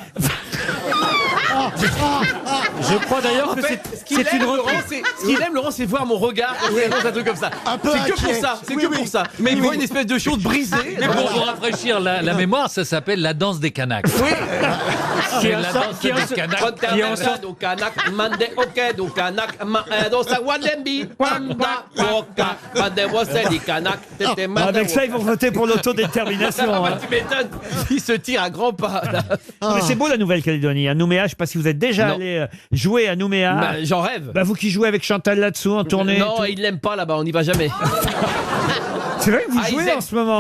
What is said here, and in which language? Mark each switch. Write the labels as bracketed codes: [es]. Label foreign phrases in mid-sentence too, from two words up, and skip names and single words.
[fr] Je crois d'ailleurs que c'est une Laurent, ce qu'il aime, Laurent, c'est voir mon regard quand il annonce un truc comme ça. C'est que pour ça, c'est que pour ça. Mais il voit une espèce de chose brisée. Mais pour vous rafraîchir la mémoire, ça s'appelle la danse des Kanaks. Oui. C'est la danse des Kanaks. Qui en sorte au Kanak, mande ok do Kanak, do sa wadembi, wanda oka, mande waseli Kanak, tete mande. Avec ça, ils vont voter pour l'autodétermination. Hein. Tu m'étonnes. Il se tire à grands pas. Mais c'est beau la Nouvelle-Calédonie. À Nouméa, je ne sais pas si vous êtes déjà allé jouer à Nouméa. Bah, j'en rêve. Bah, vous qui jouez avec Chantal là-dessous en tournée. Non, il l'aime pas là-bas, on n'y va jamais. C'est vrai que vous jouez en ce moment.